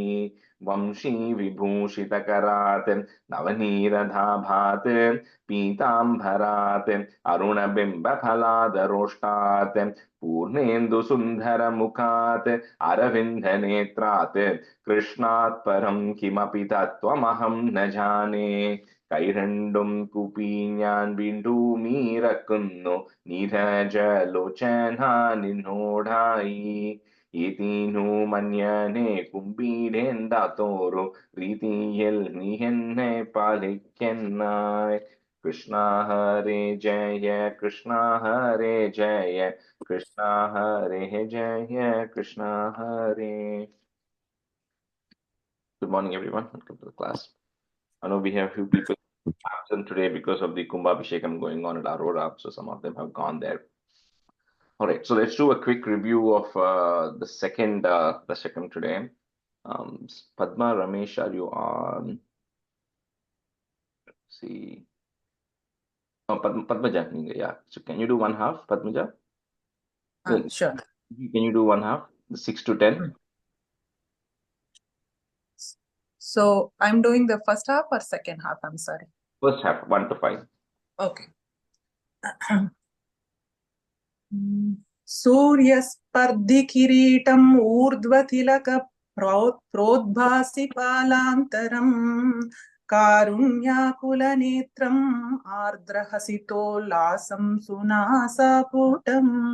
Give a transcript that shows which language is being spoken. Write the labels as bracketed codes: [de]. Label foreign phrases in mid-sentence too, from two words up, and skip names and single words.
[sa] वंशी विभूषितकरात् नवनीरधाभात् पीताम्बरात् अरुणबिम्बफलादरोष्टात् पूर्णेन्दुसुन्दरमुखात् अरविन्दनेत्रात् कृष्णात् परं किमपि तत्त्वमहं न जाने। [ml] കൈരണ്ടും കുപ്പി ഞാൻ വീണ്ടുമീറക്കുന്നു നീരജലോചന നിന്നോടായി. ഇതിനു മന്യനെ കുമ്പിടേണ്ടാത്തോരു രീതിയിൽ നീ എന്നെ പാലിക്കുന്നായി. കൃഷ്ണ ഹരേ ജയ കൃഷ്ണ ഹരേ ജയ കൃഷ്ണ ഹരേ ജയ കൃഷ്ണ ഹരേ. [en] Good morning, everyone. Welcome to the class. I know we have few people absent today because of the Kumbhabhishekam going on at Aurora, so some of them have gone there. All right, so let's do a quick review of the second Dasakam today. Padma, Ramesh, are you on? Let's see. Oh, Padmaja, yeah. So can you do one half, Padmaja? Sure. Can you do one half? 6 to 10. So I'm doing the first half or second half? I'm sorry. First half, 1 to 5. Okay. [sa] सूर्यस्पर्धिकिरीटम् ऊर्ध्वतिलक प्रोद्भासि पालान्तरम् कारुण्याकुलनेत्रम् आर्द्रहसितोल्लासं सुनासापुटम्